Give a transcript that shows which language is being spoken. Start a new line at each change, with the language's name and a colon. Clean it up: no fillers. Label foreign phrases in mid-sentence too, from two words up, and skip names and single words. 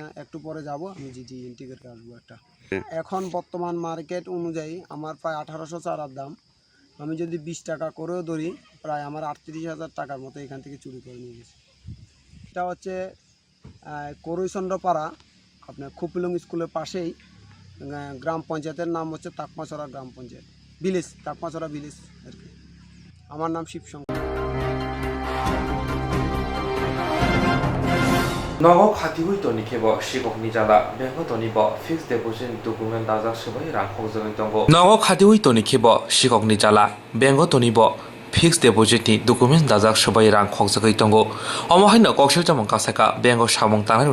Bangla: একটু পরে যাব আমি জিডি এন্ট্রি করে আসবো একটা এখন বর্তমান মার্কেট অনুযায়ী আমার প্রায় 1800 চারার দাম আমি যদি 20 টাকা করেও ধরি প্রায় আমার 38,000 টাকার মতো এখান থেকে চুরি করে নিয়ে গেছে এটা হচ্ছে করইচন্দ্রপাড়া আপনার খুপিলং স্কুলের পাশেই গ্রাম পঞ্চায়েতের নাম হচ্ছে তাকমাছড়া গ্রাম পঞ্চায়েত ভিলেজ তাকমাছড়া ভিলেজ আর কি আমার নাম শিবশঙ্কর
Kok Borok: Nogo khatiwi toni khebo shikokni jala bengo toni bo
English: fixed deposit
Kok Borok: document dajak sebai rang khokjagoi tongo Nogo khatiwi toni khebo shikokni jala bengo toni bo
English: fixed deposit
Kok Borok: ni document dajak sebai rang khokjagoi tongo omohaino kokshilchamong kasaka bengo samong tanai